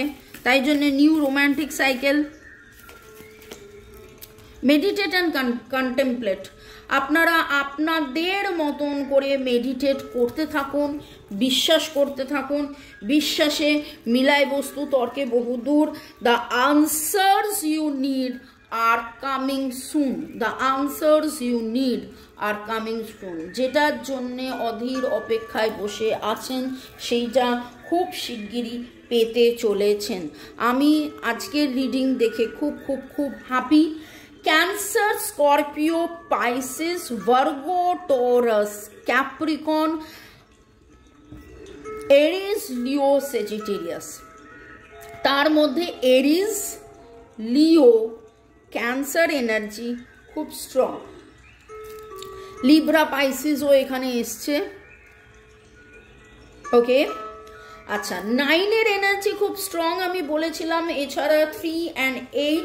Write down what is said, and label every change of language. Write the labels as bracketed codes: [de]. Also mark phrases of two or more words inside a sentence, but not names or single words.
[bn] তাই জন্য [en] new romantic cycle. meditate and contemplate, [bn] আপনারা আপনাদের মতন করে মেডিটেট করতে থাকুন, বিশ্বাস করতে থাকুন, বিশ্বাসে মিলায় বস্তু তর্কে বহুদূর। [en] The answers you need are coming soon, the answers you need are coming soon. [bn] যেটার জন্যে অধীর অপেক্ষায় বসে আছেন সেইটা খুব শিগগিরই পেতে চলেছেন। আমি আজকের রিডিং দেখে খুব খুব খুব হ্যাপি। Cancer, Scorpio, Pisces, Virgo, Taurus, Capricorn, Aries, Leo, Sagittarius। তার মধ্যে এরিস, লিও, ক্যান্সার এনার্জি খুব স্ট্রং। লিব্রা, পাইসিসও এখানে এসছে। ওকে, আচ্ছা, 9-এর এনার্জি খুব স্ট্রং আমি বলেছিলাম, এছাড়া 3 and 8।